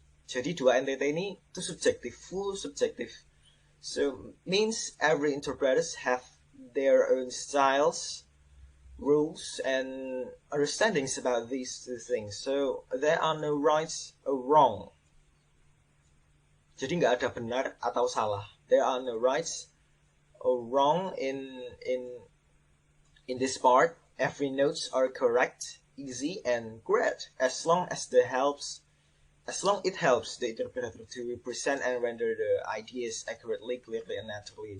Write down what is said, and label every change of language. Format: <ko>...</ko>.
<id>Jadi dua NTT ini itu subjektif,</id> <en>full subjective. So means every interpreters have their own styles, rules, and understandings about these two things. So there are no rights or wrong.</en> <id>Jadi nggak ada benar atau salah.</id> <en>There are no rights or wrong in this part. Every notes are correct, easy, and great as long it helps the interpreter to represent and render the ideas accurately, clearly, and naturally.</en>